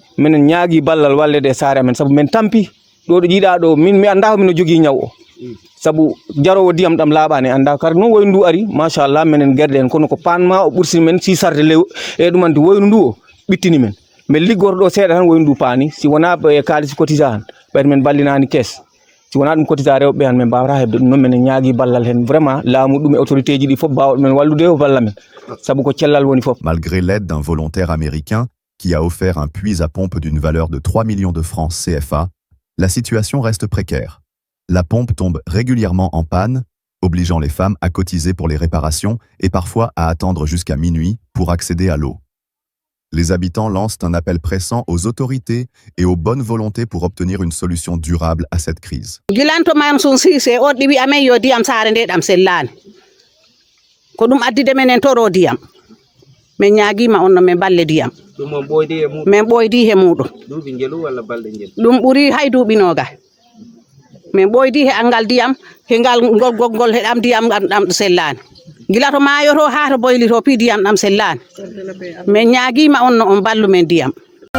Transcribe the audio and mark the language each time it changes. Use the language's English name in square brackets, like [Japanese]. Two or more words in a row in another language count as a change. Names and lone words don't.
[Fula] menen ñaagui ballal wallede e saare amen saabu men tampi ɗo ɗo jiiɗa ɗo min mi anda ko mino jogui ñaw o sabu jarowo ndiyam ɗam laaɓani anda kadi noon woyndu ndu ari machallah menen guerde en kono ko panma o ɓursini men sisarde lew e ɗumanti woyndu ndu o ɓittini men mais liggoto ɗo seeɗa tan woyndu ndu paani si wona e kaalis cotisa han ɓayde men ballinani caisse si wona ɗum cotisa rewɓe han men mbawata hebde ɗum noon menen ñaagui ballal hen vraiment laamu ɗum e autorité ji ɗi fof mbawɗo men wallude o balla men sabu ko cellal woni fof. [French] Malgré l'aide d'un volontaire américain qui a offert un puits à pompe d'une valeur de 3 millions de francs CFA, la situation reste précaire. La pompe tombe régulièrement en panne, obligeant les femmes à cotiser pour les réparations et parfois à attendre jusqu'à minuit pour accéder à l'eau. Les habitants lancent un appel pressant aux autorités et aux bonnes volontés pour obtenir une solution durable à cette crise. [Fula] Gilanto Mansour Cissé on ɗi wi amen yo ndiyam saare nde ɗam sellani ko ɗum addide menen toro ndiyam min ñaaguima on no min balle ndiyam min ɓoydi he muɗum ɗum ɓuuri hay duuɓi nogas min ɓoydi he angal ndiyam he ngal gol he ɗam ndiyam ɗam sellani gila to maayo to ha to boyli to pi ndiyam ɗam sellani min ñaaguima on no on ballu men ndiyam